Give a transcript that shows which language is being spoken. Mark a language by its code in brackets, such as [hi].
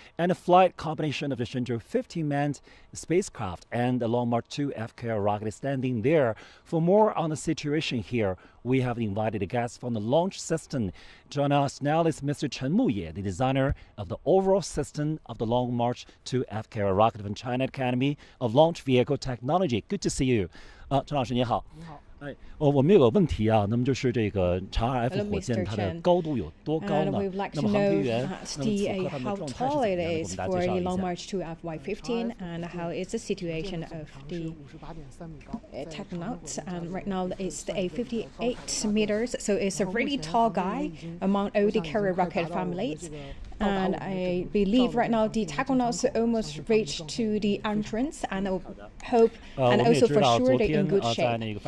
[en] And the flight combination of the Shenzhou-15 manned spacecraft and the Long March 2F carrier rocket is standing there. For more on the situation here, we have invited a guest from the launch system. Join us now is Mr. Chen Muye, the designer of the overall system of the Long March 2F carrier rocket from China Academy of Launch Vehicle Technology. Good to see you. [zh] 陈老师你好。你好。我们有个问题啊，那么就是这个长 RF 火箭它的高度有多高呢？那么航天员那么此刻他们的状态是怎么样的？给我们大家介绍一下。 [en] Long March 2F Y15 and how is the situation of the Taikonauts. Right now it's a 58 meters, so it's a really tall guy among all the carrier rocket families. And I believe right now the Taikonauts almost reached to the entrance, and I hope and also for sure they're in good shape.